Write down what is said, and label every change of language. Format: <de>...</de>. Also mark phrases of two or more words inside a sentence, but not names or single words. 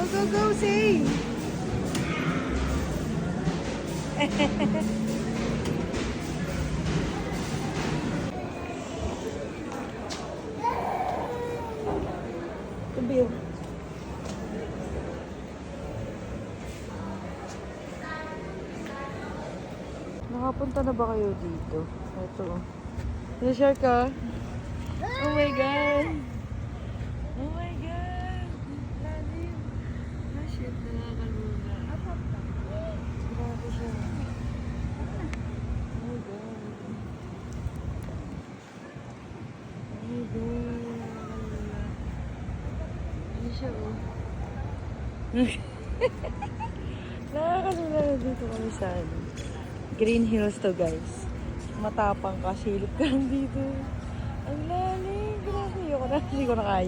<tl>go, say! Kubil. Nakapunta na ba kayo dito? Ito. Na-share ka?</tl> <en>Oh my God! Oh my God!</en> <tl>Lalim! Ah, shit. Nakakalula. Grabe siya.</tl> <en>Oh my God. Oh my God.</en> <tl>Nakakalula. Ano siya, oh? Nakakalula na dito kami sa ano. Green Hills to, guys. Matapang ka, silip ka dito. Ang lalim. Grabe. Hindi ko na kaya.</tl>